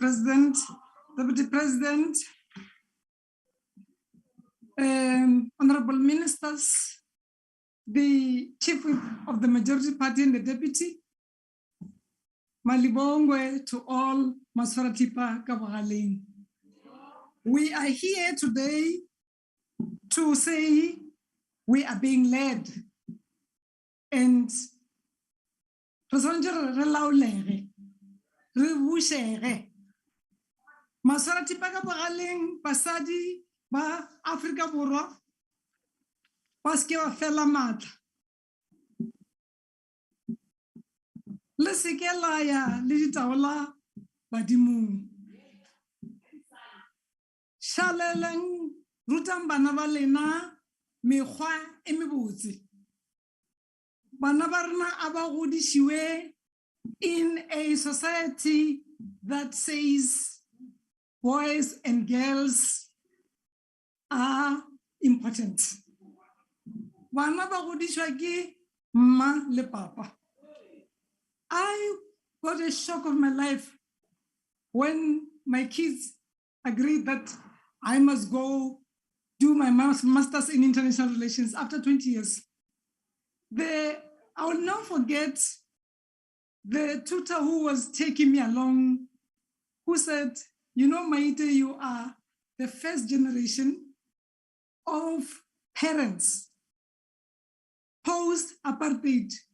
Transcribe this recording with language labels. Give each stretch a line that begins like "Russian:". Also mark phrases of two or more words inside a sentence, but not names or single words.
English: President, Deputy President, Honorable Ministers, the Chief Whip of the Majority Party and the Deputy, Malibongwe to all
Northern Sotho: Maswaratipa Kabagalin.
English: We are here today to say we are being led and
Northern Sotho: re tshwanetse re laolege, re bušege. Maswarathipa ka bogaleng basadi ba Afrika Borwa ba se ke ba fela matla. Le se ke la ya le ditaola badimong. Šalelang rutang bana ba lena mekgwa e mebotse. Bana ba rena a ba godishiwe
English: in a society that says boys and girls are important.
Northern Sotho: Bana ba godishwa ke mma le papa.
English: I got a shock of my life when my kids agreed that I must go do my master's in international relations after 20 years. I will not forget the tutor who was taking me along, who said, you know, Maite, you are the first generation of parents post-apartheid